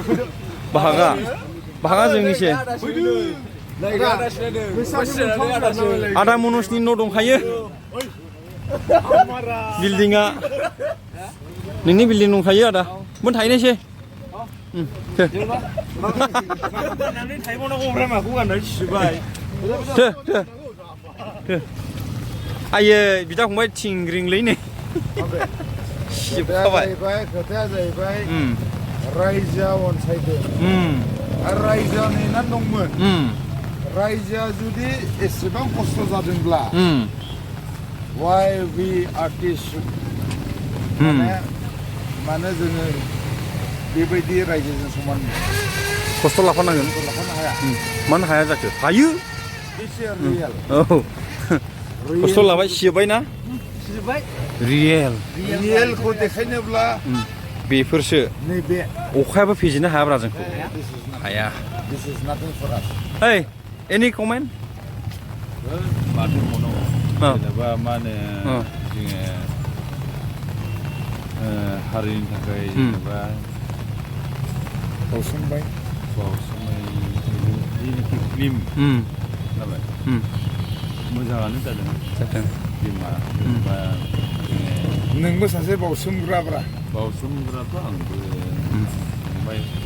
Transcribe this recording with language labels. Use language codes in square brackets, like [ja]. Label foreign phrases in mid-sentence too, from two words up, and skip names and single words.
[brx] बाहागा जोंनिसो आदा मनजनि न' दंखायो बिल्डिंआ नोंनि बिल्डिं दंखायो आदा मोन थाहैनायसै आयै बिदा फंबाय थिंग्रिंलै नै सिबखाबाय खोथाया जाहैबाय रायजोआ अनसायदों आरो रायजोआ नेनानै दंमोन रायजोआ जुदि एसेबां खस्थ' जादोंब्ला [en] why we artists [brx] मानो जोङो बेबायदि रायजोजों समान खस्थ' लाफानांगोन हाया मानो हाया जाखो हायो औ खस्थ' लाबाय सिजोब्बाय ना रियेलखौ देखायनोब्ला बेफोरसो नैबे अखायाबो फेजेननो हायाब्रा जोंखौ हाया [en] this is nothing for us hey any comment [brx] माथो बुंबावनांगौ जेनेबा मा होनो जोङो हारिनि थाखाय जेनेबा बावसोमबाय जेनाखि फिल्म जाबाय मोजाङानो जादों फिल्मा जेनेबा नोंबो सासे बावसोमग्राब्रा बावसोमग्राथ' आंबो फंबाय